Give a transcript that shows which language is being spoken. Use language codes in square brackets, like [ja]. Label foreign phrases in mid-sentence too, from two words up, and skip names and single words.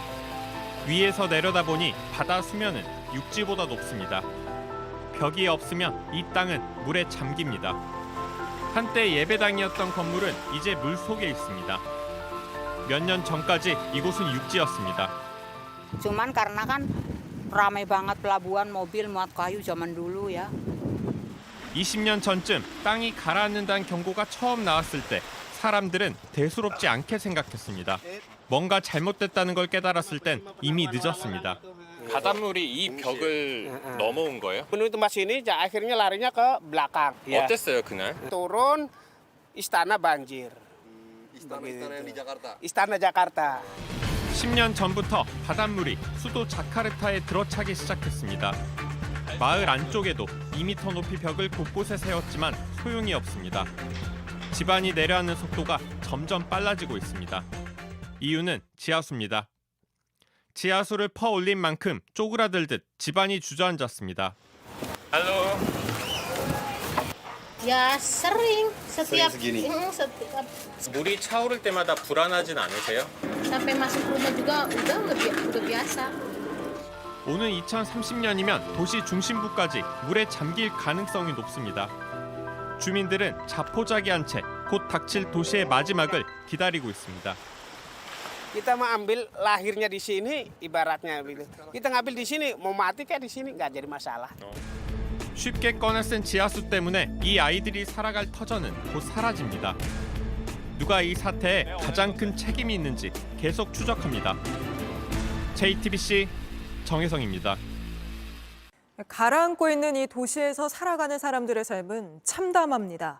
[ko] 위에서 내려다보니 바다 수면은 육지보다 높습니다. 벽이 없으면 이 땅은 물에 잠깁니다. 한때 예배당이었던 건물은 이제 물 속에 있습니다. 몇 년 전까지 이곳은 육지였습니다. [id] Cuman karena kan ramai banget pelabuhan mobil muat kayu zaman dulu ya. [ko] 20년 전쯤 땅이 가라앉는다는 경고가 처음 나왔을 때 사람들은 대수롭지 않게 생각했습니다. 뭔가 잘못됐다는 걸 깨달았을 땐 이미 늦었습니다. 바닷물이 이 벽을 넘어온 거예요? [id] Penuh itu mas ini, akhirnya larinya ke belakang. [ko] 어땠어요 그날? [id] Turun, istana banjir. istana di Jakarta. Istana Jakarta. [ko] 10년 전부터 바닷물이 수도 자카르타에 들어차기 시작했습니다. 마을 안쪽에도 2m 높이 벽을 곳곳에 세웠지만 소용이 없습니다. 집안이 내려앉는 속도가 점점 빨라지고 있습니다. 이유는 지하수입니다. 지하수를 퍼올린 만큼 쪼그라들듯 집안이 주저앉았습니다. [id] Halo. Ya sering setiap [ko] 물이 차오를 때마다 불안하진 않으세요? [id] sampai masuk rumah juga udah biasa. [ko] 오는 2030년이면 도시 중심부까지 물에 잠길 가능성이 높습니다. 주민들은 자포자기한 채 곧 닥칠 도시의 마지막을 기다리고 있습니다. [id] Kita mau ambil lahirnya di sini, ibaratnya gitu. Kita ngambil di sini, mau mati kayak di sini nggak jadi masalah. [ko] 쉽게 꺼내 쓴 지하수 때문에 이 아이들이 살아갈 터전은 곧 사라집니다. 누가 이 사태에 가장 큰 책임이 있는지 계속 추적합니다. JTBC 정혜성입니다. 가라앉고 있는 이 도시에서 살아가는 사람들의 삶은 참담합니다.